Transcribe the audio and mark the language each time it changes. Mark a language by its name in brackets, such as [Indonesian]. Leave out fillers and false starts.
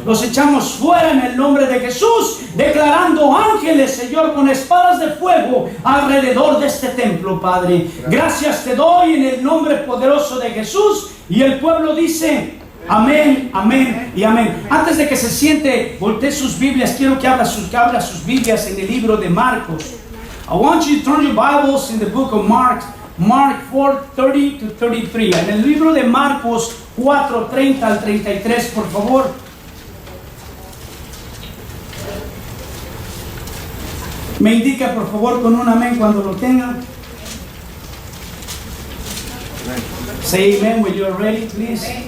[Spanish] Los echamos fuera en el nombre de Jesús, declarando ángeles, Señor, con espadas de fuego alrededor de este templo, Padre. Gracias te doy en el nombre poderoso de Jesús. Y el pueblo dice: amén, amén y amén. Antes de que se siente, voltee sus Biblias. Quiero que abra sus Biblias en el libro de Marcos. [English] I want you to turn your Bibles in the book of Mark 4:30 to 33. [Spanish] En el libro de Marcos 4:30 al 33, por favor. Me indica, por favor, con un amén cuando lo tengan. [English] Say amen when you are ready, please.